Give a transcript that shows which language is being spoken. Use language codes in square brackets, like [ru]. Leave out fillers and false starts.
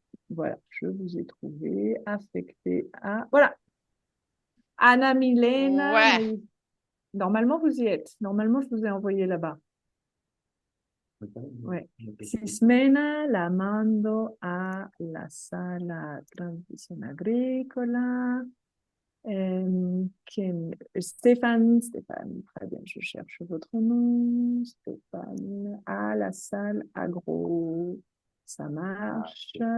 [fr] Voilà, je vous ai trouvé, affecté à... Voilà, Anna Milena. Ouais. Normalement, vous y êtes. Normalement, je vous ai envoyé là-bas. Ouais. [es] Ximena la mando a la sala transición agrícola. [fr] Stéphane, très bien, je cherche votre nom. Stéphane, à la salle agro, ça marche.